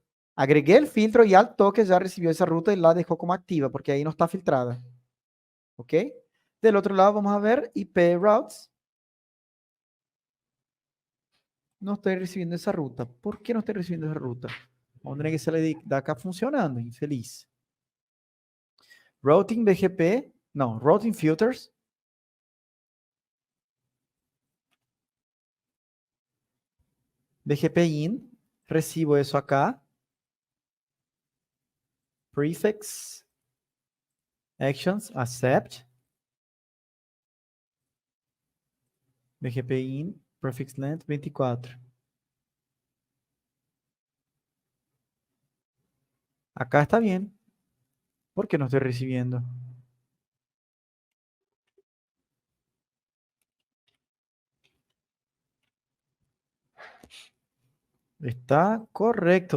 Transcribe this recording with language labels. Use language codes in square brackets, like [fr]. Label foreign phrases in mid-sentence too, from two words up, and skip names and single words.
[es] Agregué el filtro y al toque ya recibió esa ruta y la dejó como activa porque ahí no está filtrada. ¿Ok? Del otro lado vamos a ver [en] IP routes. [es] No estoy recibiendo esa ruta. ¿Por qué no estoy recibiendo esa ruta? Vamos a tener que salir de acá funcionando. Infeliz. [en] Routing BGP. No, routing filters. BGP in. [es] Recibo eso acá. Prefix. [en] Actions. Accept. BGP in. Prefix length 24. [es] Acá está bien. ¿Por qué no estoy recibiendo? Está correcto.